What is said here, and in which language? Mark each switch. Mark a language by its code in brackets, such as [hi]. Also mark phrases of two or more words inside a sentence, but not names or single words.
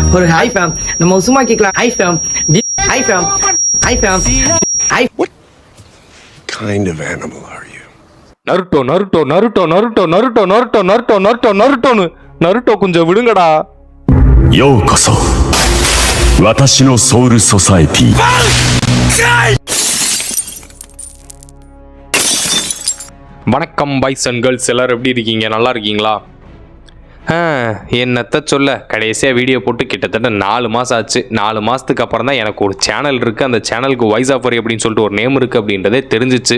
[en] ஒரு hi fam [ta] நம்ம சும்மா கேட்கலாம். [en] Hi fam, hi fam, hi fam, hi. What kind of animal are you? [ta] நருட்டோ நருட்டோ நருட்டோ நருட்டோ நருட்டோ நருட்டோ நருட்டோ நருட்டோ நருட்டோன்னு நருட்டோ கொஞ்சம் விடுங்கடா. [ja] ようこそ私のソウルソサエティ。 [ta] வணக்கம் [en] boys and girls, [ta] எல்லாரும் எப்படி இருக்கீங்க? நல்லா இருக்கீங்களா? என்னத்த சொல்ல, கடைசியாக வீடியோ போட்டு கிட்டத்தட்ட 4 மாதம் ஆச்சு. 4 மாதத்துக்கு அப்புறம் தான் எனக்கு ஒரு சேனல் இருக்குது. அந்த சேனலுக்கு வாய்ஸ் ஆஃபர் அப்படின்னு சொல்லிட்டு ஒரு நேம் இருக்குது அப்படின்றதே தெரிஞ்சிச்சு.